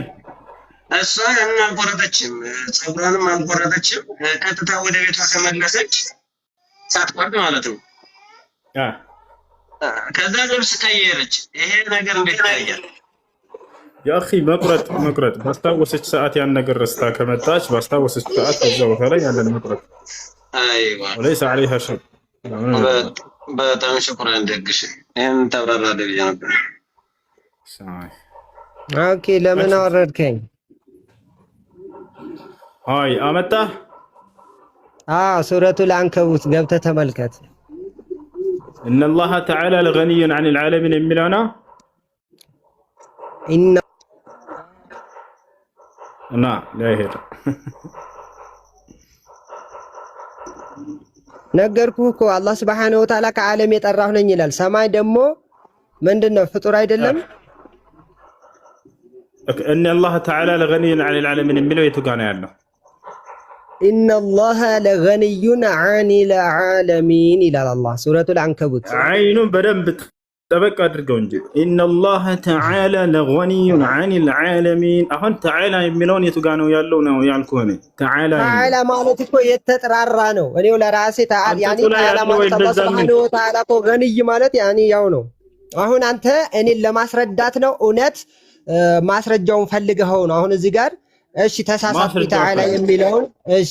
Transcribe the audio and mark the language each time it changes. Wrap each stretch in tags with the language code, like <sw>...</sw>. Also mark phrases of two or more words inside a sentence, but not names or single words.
<am>እሷ ያንን አልቆረጠችም፣ ፀጉሯንም አልቆረጠችም። ቀጥታ ወደ ቤቷ ተመለሰች ሳትቆርጥ ማለት ነው። ከዛ ልብስ ቀየረች። ይሄ ነገር እንዴት ይታያል? ያ አኺ መቁረጥ ባስታወሰች ሰዓት ያን ነገር ረስታ ከመጣች ባስታወሰች ሰዓት ከዛ ቦታ ላይ ያንን መቁረጥ። አይዋ</am> <ar>وليس عليها شيء።</ar> <am>በጣም ሽኩራን ደግሽ። ይሄን ተብራራለህ ብዬ ነበር። ኦኬ ለምን አወረድከኝ? አይ አመጣ ሱረቱል አንከቡት ገብተህ ተመልከት።</am> <ar>ان الله تعالى لغني عن العالمين</ar> <am>የሚለውና እና ለይሄድ ነገርኩህ እኮ አላህ</am> <ar>سبحانه وتعالى</ar> <am>ከዓለም የጠራሁ ነኝ ይላል። ሰማይ ደግሞ ምንድነው? ፍጡር አይደለም?</am> <ar>ان الله تعالى لغني عن العالمين</ar> <am>የሚለው የቱ ጋር ነው ያለው?</am> <ar>ان الله لغني عن العالمين</ar> <am>ይላል አላህ ሱረቱል አንከቡት። አይኑን በደንብ ጠበቅ አድርገው እንጂ</am> <ar>ان الله تعالى لغني عن العالمين።</ar> <am>አሁን تعالى የሚለውን የቱ ጋር ነው ያለው ነው ያልኩህ እኔ። تعالى ማለት እኮ የተጠራራ ነው። እኔው ለራሴ ያኒ تعالى ማለት አላህ</am> <ar>سبحانه وتعالى</ar> <am>እኮ ገንይ ማለት ያኒ ያው ነው። አሁን አንተ እኔን ለማስረዳት ነው እውነት ማስረጃውን ፈልገው ነው። አሁን እዚህ ጋር እሺ ተሳሳትኩ ተዓላ የሚለውን እሺ</am>